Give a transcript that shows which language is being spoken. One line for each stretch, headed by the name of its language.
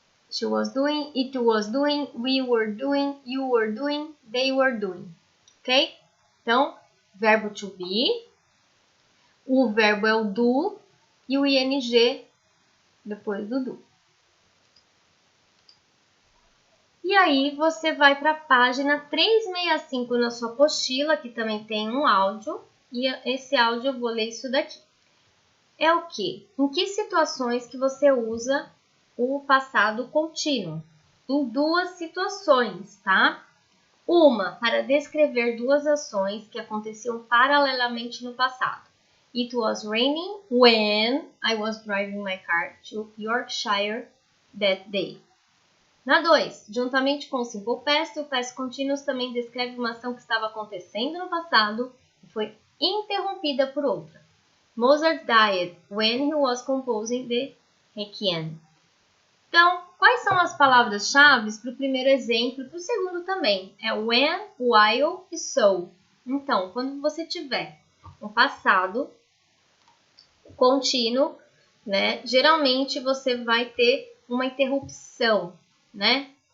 English: She was doing, it was doing, we were doing, you were doing, they were doing. Ok?
Portuguese: Então, verbo to be, o verbo é o do e o ing depois do do. E aí você vai para a página 365 na sua apostila, que também tem um áudio, e esse áudio eu vou ler isso daqui. É o quê? Em que situações que você usa o passado contínuo? Em duas situações, tá? Uma, para descrever duas ações que aconteciam paralelamente no passado.
English: It was raining when I was driving my car to Yorkshire that day.
Portuguese: Na 2, juntamente com o Simple Past, o Past Continuous também descreve uma ação que estava acontecendo no passado e foi interrompida por outra.
English: Mozart died when he was composing the Requiem.
Portuguese: Então, quais são as palavras-chave para o primeiro exemplo e para o segundo também? É when, while e so. Então, quando você tiver um passado contínuo, né, geralmente você vai ter uma interrupção, né?